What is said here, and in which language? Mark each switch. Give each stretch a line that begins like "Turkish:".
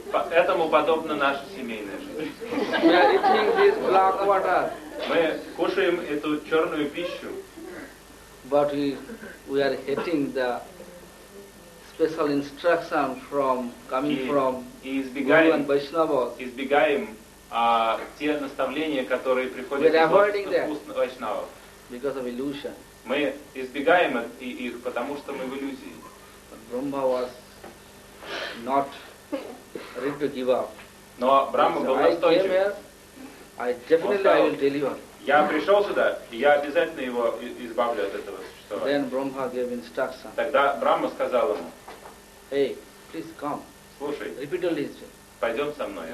Russian: Этому подобна наша семейная жизнь.
English: We are eating this black water.
Russian: Мы кушаем эту черную пищу.
English: but we are hating the special instruction from coming from Guru and Vaishnavas.
Russian: Избегаем те наставления, которые приходят из уст Вайшнавов.
English: Because of illusion.
Russian: Мы избегаем их, потому что мы в иллюзии.
English: But Brahma was not ready to give up.
Russian: Но Брахма был настойчив. Я пришел сюда, и я обязательно его избавлю от этого существования.
English: Then Brahma gave instruction.
Russian: Тогда Брахма сказал ему:
English: Hey, please come.
Russian: Слушай.
English: Repeatedly.
Russian: Пойдем со мной.